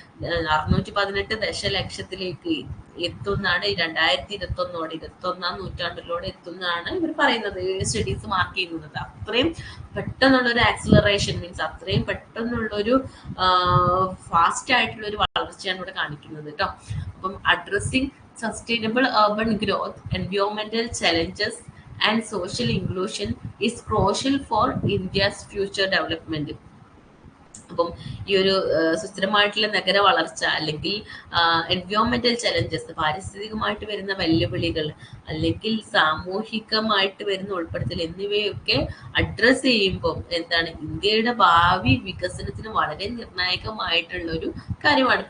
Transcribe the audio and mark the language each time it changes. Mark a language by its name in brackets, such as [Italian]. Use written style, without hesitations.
[Malayalam] 618 ദശലക്ഷത്തിലേക്ക് എത്തുന്നതാണ് 2101 നൂറ്റാണ്ടിലൂടെ എത്തുന്നതാണ് ഇവർ പറയുന്നത്, സ്റ്റഡീസ് മാർക്ക് ചെയ്യുന്നത്. അത്രയും പെട്ടെന്നുള്ള ഒരു ആക്സിലറേഷൻ മീൻസ് അത്രയും പെട്ടെന്നുള്ള ഒരു ഫാസ്റ്റ് ആയിട്ടുള്ള ഒരു വളർച്ചയാണ് ഇവിടെ കാണിക്കുന്നത് കേട്ടോ. [English] അപ്പം addressing sustainable urban growth, environmental challenges and social inclusion is crucial for India's future development. [Malayalam] അപ്പം ഈ ഒരു സുസ്ഥിരമായിട്ടുള്ള നഗര വളർച്ച അല്ലെങ്കിൽ എൻവയോൺമെന്റൽ ചലഞ്ചസ്, പാരിസ്ഥിതികമായിട്ട് വരുന്ന വെല്ലുവിളികൾ അല്ലെങ്കിൽ സാമൂഹികമായിട്ട് വരുന്ന ഉൾപ്പെടുത്തൽ എന്നിവയൊക്കെ അഡ്രസ് ചെയ്യുമ്പോൾ എന്താണ് ഇന്ത്യയുടെ ഭാവി വികസനത്തിന് വളരെ നിർണായകമായിട്ടുള്ള ഒരു കാര്യമാണ്.